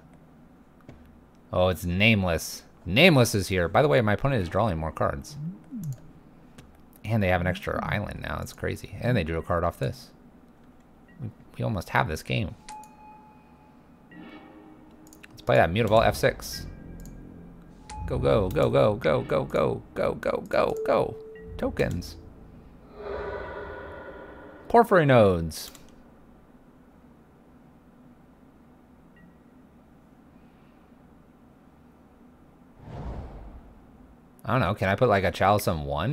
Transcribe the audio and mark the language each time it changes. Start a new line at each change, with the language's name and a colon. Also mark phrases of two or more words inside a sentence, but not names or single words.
English: Oh, it's Nameless. Nameless is here. By the way, my opponent is drawing more cards. And they have an extra island now. It's crazy. And they drew a card off this. We almost have this game. Let's play that Mutavault F6. Go, go, go, go, go, go, go, go, go, go, go. Tokens. Porphyry nodes. I don't know. Can I put like a Chalice on 1?